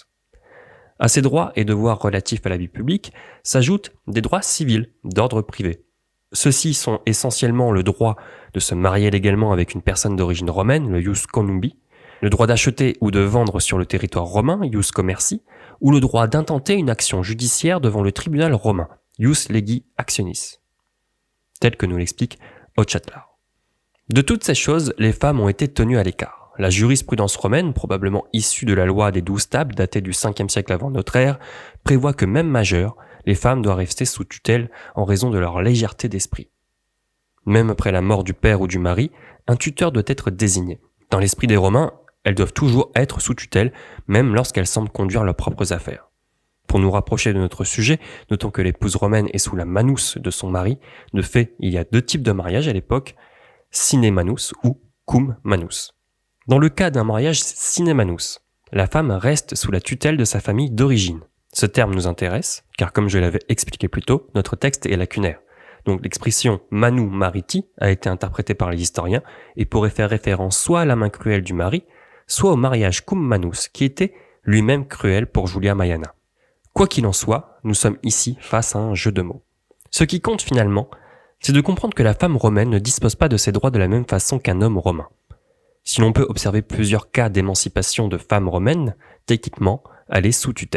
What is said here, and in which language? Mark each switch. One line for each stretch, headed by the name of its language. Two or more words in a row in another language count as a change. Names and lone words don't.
French: À ces droits et devoirs relatifs à la vie publique s'ajoutent des droits civils d'ordre privé. Ceux-ci sont essentiellement le droit de se marier légalement avec une personne d'origine romaine, le
Latin: ius connubii,
French: le droit d'acheter ou de vendre sur le territoire romain,
Latin: ius commerci,
French: ou le droit d'intenter une action judiciaire devant le tribunal romain,
Latin: ius legi actionis,
French: tel que nous l'explique Hochelaar. De toutes ces choses, les femmes ont été tenues à l'écart. La jurisprudence romaine, probablement issue de la loi des 12 tables datée du 5e siècle avant notre ère, prévoit que même majeures, les femmes doivent rester sous tutelle en raison de leur légèreté d'esprit. Même après la mort du père ou du mari, un tuteur doit être désigné. Dans l'esprit des Romains, elles doivent toujours être sous tutelle, même lorsqu'elles semblent conduire leurs propres affaires. Pour nous rapprocher de notre sujet, notons que l'épouse romaine est sous la manus de son mari. De fait, il y a 2 types de mariage à l'époque,
Latin: sine manus ou cum manus.
French: Dans le cas d'un mariage
Latin: sine manus,
French: la femme reste sous la tutelle de sa famille d'origine. Ce terme nous intéresse, car comme je l'avais expliqué plus tôt, notre texte est lacunaire. Donc l'expression
Latin: manu mariti
French: a été interprétée par les historiens et pourrait faire référence soit à la main cruelle du mari, soit au mariage
Latin: cum manus,
French: qui était lui-même cruel pour Julia Maiana. Quoi qu'il en soit, nous sommes ici face à un jeu de mots. Ce qui compte finalement, c'est de comprendre que la femme romaine ne dispose pas de ses droits de la même façon qu'un homme romain. Si l'on peut observer plusieurs cas d'émancipation de femmes romaines, techniquement, elle est sous tutelle.